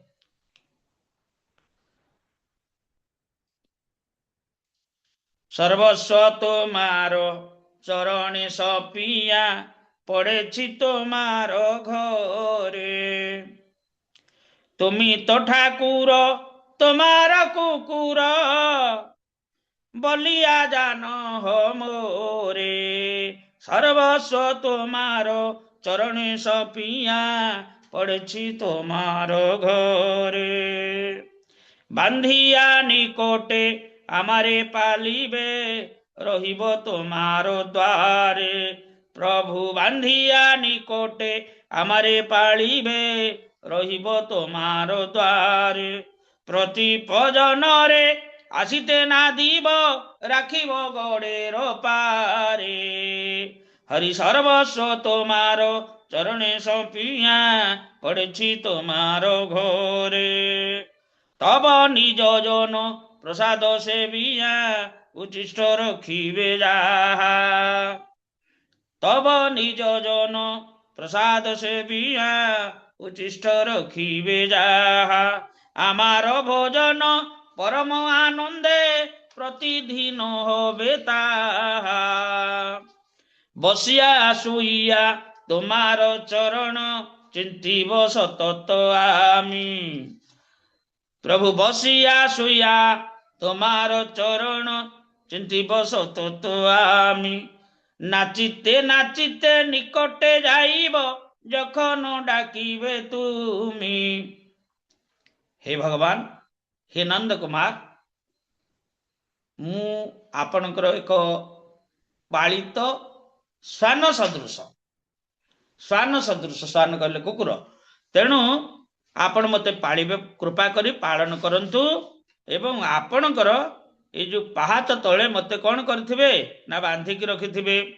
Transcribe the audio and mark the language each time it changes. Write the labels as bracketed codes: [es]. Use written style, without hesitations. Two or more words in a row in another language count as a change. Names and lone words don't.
[bn] সর্বস্ব তোমারো চরণে সঁপিয়া পড়েছি তোমারো ঘরে তুমি তো ঠাকুর তোমার কুকুর বলিয়া জান হো মোরে। সর্বস্ব তোমারো চরণে সঁপিয়া পড়েছি তোমারো ঘরে বাঁধিয়া নিকটে আমারে পালিবে রহিবো তোমারো দ্বারে। প্রভু বাঁধিয়া নিকটে আমারে পালিবে রহিবো তোমারো দ্বারে। প্রতি পজন রে আসিতে না দিব রাখিবো গড়ের পারে। হরি সর্বস্ব তোমারো চরণে সঁপিয়া পড়েছি তোমারো ঘরে তব নিজ জন প্রসাদ সেবিয়া উচ্ছিষ্ট রাখিবে যাহা। তব নিজ জন প্রসাদ সেবিয়া উচ্ছিষ্ট রাখিবে যাহা। আমার ভোজন পরম আনন্দে প্রতিদিন হবে তাহা। বসিয়া শুইয়া তোমার চরণ চিন্তিব সতত আমি। প্রভু বসিয়া শুইয়া তোমার চরণ চিন্তিব সতত আমি। নাচিতে নাচিতে নিকটে যাইব যখন ডাকিবে তুমি। [or] ହେ ଭଗବାନ ହେ ନନ୍ଦ କୁମାର ମୁଁ ଆପଣଙ୍କର ଏକ ପାଳିତ ଶ୍ୱାନ ସଦୃଶ। ଶ୍ୱାନ ସଦୃଶ, ଶ୍ୱାନ କହିଲେ କୁକୁର। ତେଣୁ ଆପଣ ମତେ ପାଳିବେ, କୃପା କରି ପାଳନ କରନ୍ତୁ ଏବଂ ଆପଣଙ୍କର ଏଇ ଯୋଉ ପାହାଚ ତଳେ ମତେ କଣ କରିଥିବେ ନା ବାନ୍ଧିକି ରଖିଥିବେ।